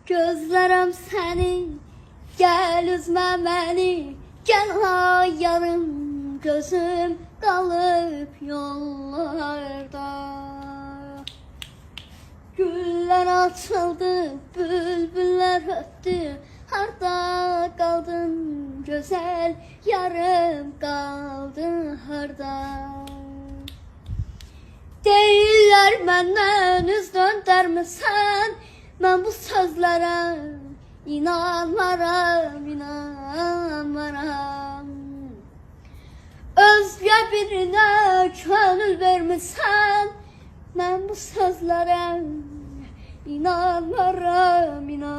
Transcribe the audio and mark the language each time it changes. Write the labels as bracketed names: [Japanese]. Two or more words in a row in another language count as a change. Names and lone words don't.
[Turkish] Gözlerim seni, gel üzme beni, gel ha yarım gözüm kalıp yollarda. Güller açıldı, bülbüller öttü, harda kaldın güzel, yarım kaldın harda. [Azerbaijani] Deyirlər məndən üz döndərmisən, mən bu sözlərə inanmaram, inanmaram. Özgə birinə könül vermisən, mən bu sözlərə inanmaram, inanmaram.